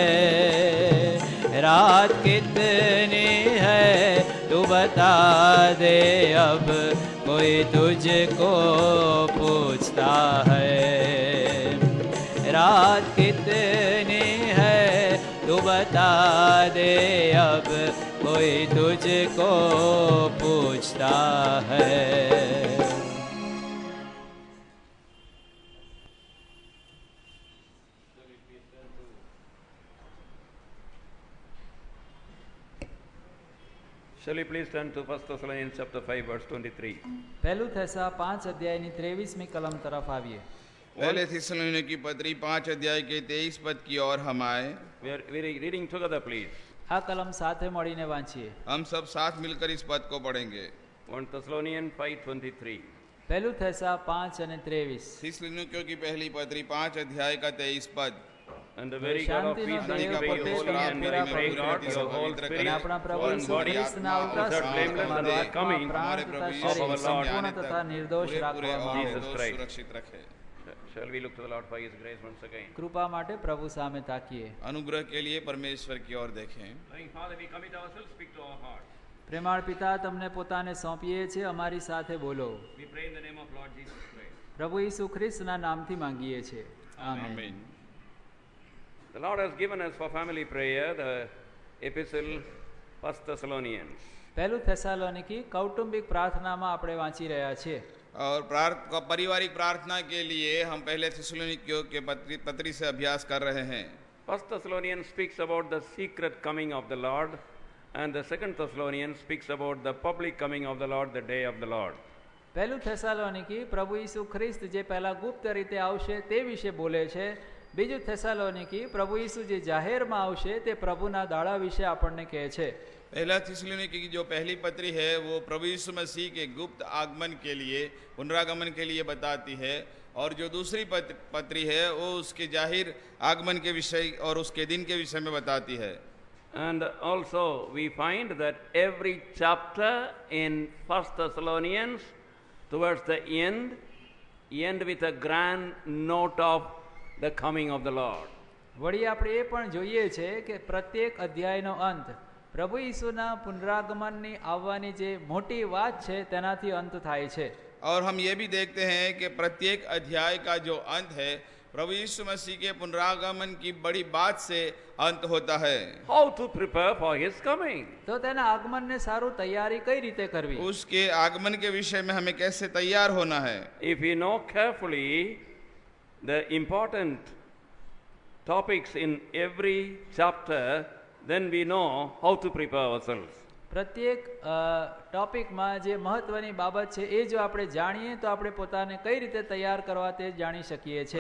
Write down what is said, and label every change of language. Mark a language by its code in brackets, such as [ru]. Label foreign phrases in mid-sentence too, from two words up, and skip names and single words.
[hi] रात कितनी है तू बता दे अब, कोई तुझको पूछता है. रात कितनी है तू बता दे अब, कोई तुझको पूछता है. [en] Shall we please turn to 1 Thessalonians chapter 5 verse 23. [gu] પહેલું થેસા 5 અધ્યાયની 23મી કલમ તરફ આવીએ. [hi] पहले थिस्सलुनीकियों की पत्री 5 अध्याय के 23 पद की ओर हम आए. [en] We are reading together please. [gu] આ કલમ સાથે મળીને વાંચીએ. [hi] हम सब साथ मिलकर इस पद को पढ़ेंगे. [en] 1 Thessalonians 5:23. [gu] પહેલું થેસા 5:23 [hi] थिस्सलुनीकियों की पहली पत्री 5 अध्याय का 23 पद। [en] And the very God of peace [gu] શાંતિનો દેવ [en] sanctify [gu] પોતે [en] your whole [gu] તમને [en] and [gu] પૂરા [en] pray [gu] પવિત્ર [en] God, [gu] કરે. [en] your whole [gu] અને [en] spirit, [gu] આપણા પ્રભુ [en] one [gu] ઈસુ [en] body, [gu] ખ્રિસ્તના આત્મા, અવકાશ [en] without blameless [gu] તમારો [en] and [gu] આત્મા, [en] coming, [gu] પ્રાણ [hi] हमारे [gu] તથા [hi] प्रभु [gu] શરીર [en] of our Lord, [gu] સંપૂર્ણ તથા નિર્દોષ [hi] पूरे [gu] રાખવામાં આવે. [en] Jesus [hi] दोष [en] Christ. [hi] सुरक्षित रखे। [en] Shall we look to the Lord for His grace once again? [gu] કૃપા માટે પ્રભુ સામે તાકીએ. [hi] अनुग्रह के लिए परमेश्वर की ओर देखें। [en] Praying Father, we commit ourselves, speak to our hearts. [gu] પ્રેમાળ પિતા, તમને પોતાને સોંપીએ છીએ, અમારી સાથે બોલો. [en] We pray in the name of Lord Jesus Christ. [gu] પ્રભુ ઈસુ ખ્રિસ્તના નામથી માંગીએ છીએ. આમેન. [hi] आमीन। [en] The Lord has given us for family prayer the epistle 1 Thessalonians. [gu] પહેલું થેસાલોનિકી કૌટુંબિક પ્રાર્થનામાં આપણે વાંચી રહ્યા છીએ. [hi] और पारिवारिक प्रार्थना के लिए हम पहले थिस्सलुनीकियों के पत्री से अभ्यास कर रहे हैं। [en] 1 Thessalonians speaks about the secret coming of the Lord, and the 2 Thessalonians speaks about the public coming of the Lord, the day of the Lord. [gu] પહેલું થેસાલોનિકી પ્રભુ ઈસુ ખ્રિસ્ત જે પહેલા ગુપ્ત રીતે આવશે તે વિશે બોલે છે. બીજું થેસાલોનિકી પ્રભુ ઈસુ જે જાહેરમાં આવશે તે પ્રભુના દાડા વિશે આપણને કહે છે. [hi] पहला थिस्सलुनीकी की जो पहली पत्री है वो प्रभु यीशु मसीह के गुप्त आगमन के लिए, पुनरागमन के लिए बताती है, और जो दूसरी पत्री है वो उसके जाहिर आगमन के विषय और उसके दिन के विषय में बताती है। [en] And also we find that every chapter in 1 Thessalonians towards the end with a grand note of the coming of the Lord. [gu] વળી આપણે એ પણ જોઈએ છે કે પ્રત્યેક અધ્યાયનો અંત પ્રભુ ઈસુના પુનરાગમનની આવવાની જે મોટી વાત છે તેનાથી અંત થાય છે. [hi] और हम ये भी देखते हैं कि प्रत्येक अध्याय का जो अंत है प्रभु यीशु मसीह के पुनरागमन की बड़ी बात से अंत होता है। [en] How to prepare for His coming? [gu] તો તેના આગમનને સારું તૈયારી કઈ રીતે કરવી? [hi] उसके आगमन के विषय में हमें कैसे तैयार होना है। [en] If we know carefully the important topics in every chapter, then we know how to prepare ourselves. [gu] પ્રત્યેક ટોપિકમાં જે મહત્વની બાબત છે એ જો આપણે જાણીએ તો આપણે પોતાને કઈ રીતે તૈયાર કરવા તે જાણી શકીએ છીએ.